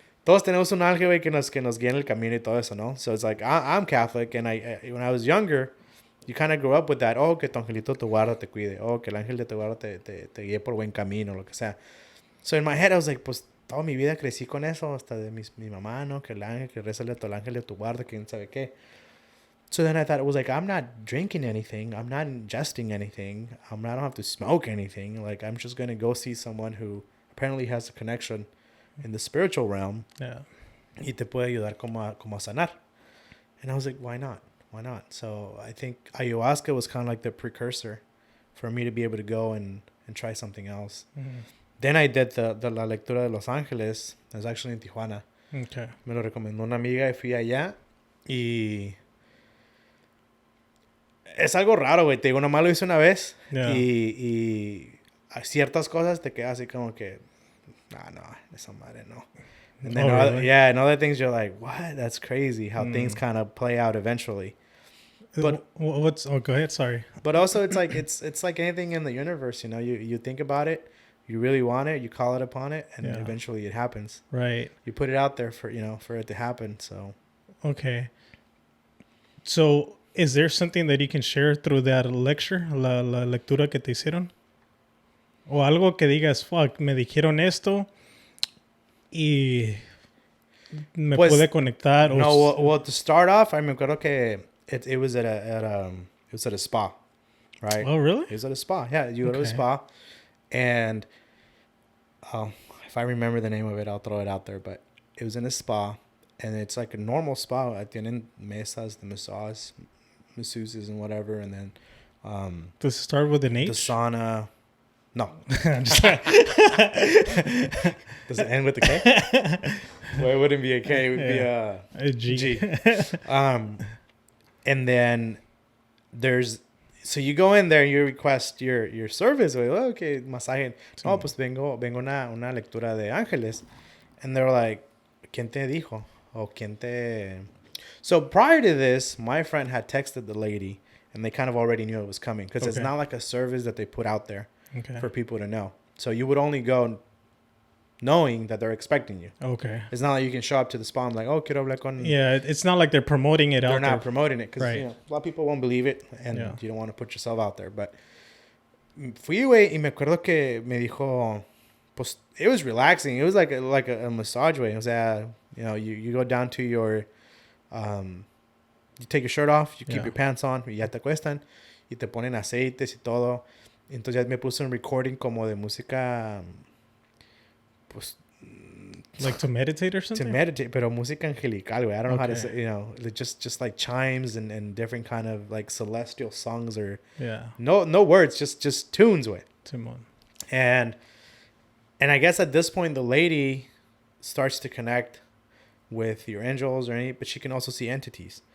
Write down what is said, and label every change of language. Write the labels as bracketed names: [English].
[Spanish] todos tenemos un ángel, güey, que nos guía en el camino y todo eso, ¿no? [English] So it's like, I'm Catholic, and when I was younger, you kind of grew up with that. [Spanish] Oh, que tu angelito te guarda, te cuide. Oh, que el ángel de te guarda te guíe por buen camino, lo que sea. [English] So in my head, I was like, [Spanish] pues toda mi vida crecí con eso, hasta de mi mamá, ¿no? Que el ángel, que rézale a el ángel de tu guarda, que quién sabe qué. [English] So then I thought, it was like, I'm not drinking anything. I'm not ingesting anything. I don't have to smoke anything. Like, I'm just going to go see someone who apparently has a connection in the spiritual realm. Yeah. [Spanish] Y te puede ayudar como a sanar. [English] And I was like, why not? Why not? So I think ayahuasca was kind of like the precursor for me to be able to go and try something else. Mm-hmm. Then I did [Spanish] la lectura de Los Ángeles. [English] It was actually in Tijuana. Okay. [Spanish] Me lo recomendó una amiga y fui allá. Y es algo raro, güey. Te digo, nomás lo hice una vez. [English] Yeah. [Spanish] Y ciertas cosas te quedas así como que, no, esa madre no. [English] And then really? and other things you're like, what? That's crazy how things kind of play out eventually. But go ahead, sorry. But also it's like anything in the universe, you know, you think about it, you really want it, you call it upon it, and eventually it happens. Right. You put it out there for it to happen, so. Okay. So, is there something that you can share through that lecture, [Spanish] la lectura que te hicieron? O algo que digas, fuck, me dijeron esto y me pude conectar. [English] No, well, to start off, I [Spanish] me acuerdo que [English] it was at a spa, right? Oh, really? It was at a spa. Yeah, you go to a spa, and if I remember the name of it, I'll throw it out there. But it was in a spa, and it's like a normal spa. [Spanish] Tienen mesas, [English] the masseuses and whatever, and then does it start with an H? the sauna. No. Does it end with a K? Well, it wouldn't be a K. It would be a G. G. And then so you go in there, you request your service. Okay, masaje. [Spanish] No, pues vengo una lectura de ángeles. [English] And they're like, [Spanish] ¿quién te dijo? O ¿quién te... [English] So prior to this, my friend had texted the lady, and they kind of already knew it was coming. Because it's not like a service that they put out there. Okay. For people to know. So you would only go knowing that they're expecting you. Okay. It's not like you can show up to the spa and like, oh, [Spanish] quiero hablar con... [English] Yeah, it's not like they're promoting it out there. They're not promoting it because a lot of people won't believe it and you don't want to put yourself out there. [Spanish] But fui, güey, y me acuerdo que me dijo, pues, [English] it was relaxing. It was like a massage, güey. [Spanish] O sea, [English] you go down to your... you take your shirt off, you keep your pants on, [Spanish] y ya te acuestan, y te ponen aceites y todo. Entonces ya me puse un recording como de música, pues... [English] Like to meditate or something? To meditate, [Spanish] pero música angelical, [English] güey. I don't know how to say, just like chimes and different kind of like celestial songs or... Yeah. No words, just tunes, güey. Timon. And I guess at this point, the lady starts to connect with your angels but she can also see entities.